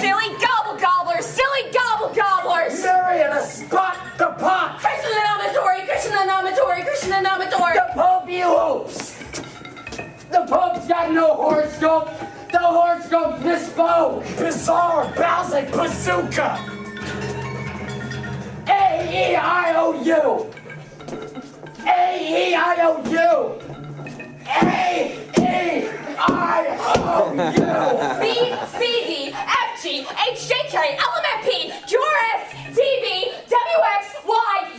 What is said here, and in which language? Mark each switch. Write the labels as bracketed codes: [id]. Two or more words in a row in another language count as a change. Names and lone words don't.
[en] Silly gobble gobblers, silly gobble gobblers. Mariana Spot the Pot! Krishna-namatory, Krishna-namatory, Krishna-namatory. The Pope you hoops! The Pope's got no horoscope! The horoscope's bespoke! Bizarre, Balzac, bazooka! A-E-I-O-U! A-E-I-O-U! A-E-I-O-U! B, C, D, F, G, H, J, K, L, M, N, P, Q, R, S, T, V, W, X, Y, Z.